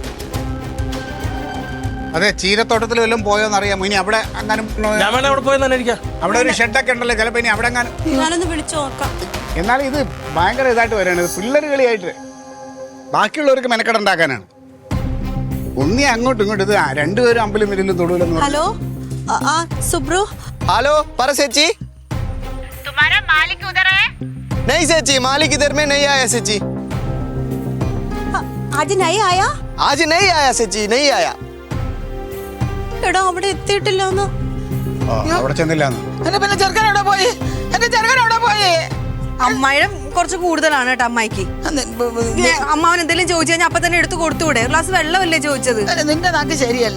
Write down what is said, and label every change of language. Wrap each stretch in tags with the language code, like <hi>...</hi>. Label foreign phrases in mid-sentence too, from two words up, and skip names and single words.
<ml>അതെ, ചീരത്തോട്ടത്തിൽ വല്ലതും പോയോന്ന് അറിയാമോ? ഇനി അവിടെ അങ്ങനെ ഞാൻ വേണേ അവിടെ പോയെന്ന് അന്വേഷിക്കാം. അവിടെ ഒരു ഷെഡൊക്കെ ഉണ്ടല്ലോ, ചിലപ്പോ ഇനി അവിടെ എങ്ങാനും. ഞാനൊന്ന് വിളിച്ചു നോക്കാം. എന്നാലും ഇത് ഭയങ്കര ഇതായിട്ട് വരികയാണ്. പിള്ളേർ കളിയായിട്ട് ബാക്കിയുള്ളവർക്ക് മെനക്കെടുണ്ടാക്കാനാണ്. ഒന്നേ അങ്ങോട്ടും ഇങ്ങോട്ടും ഇത് രണ്ടുപേരും അമ്പലും വിരലും തൊടുവില്ലെന്ന്.</ml> <hi>ഹലോ सुब्रू। हेलो पर सेची, तुम्हारा मालिक उधर है? नहीं सेची, मालिक इधर में नहीं आया सेची। आज नहीं आया? आज नहीं आया सेची, नहीं आया।</hi> <ml>എടാ അവിടെ എത്തിയിട്ടില്ലെന്ന്. അവിടെ ചെന്നില്ലാന്ന്. എന്റെ പിന്നെ ചെറുക്കൻ എവിടെ പോയി? എന്റെ ചെറുക്കൻ എവിടെ പോയി? അമ്മായിടെ കുറച്ച് കൂടുതലാണ് കേട്ടോ അമ്മായിക്ക്. അമ്മാവൻ എന്തെങ്കിലും ചോദിച്ചു കഴിഞ്ഞാൽ അപ്പൊ തന്നെ എടുത്ത് കൊടുത്തുകൂടെ? ഒരു ഗ്ലാസ് വെള്ളമല്ലേ ചോദിച്ചത്? നിന്റെ നാക്ക് ശരിയല്ല.</ml>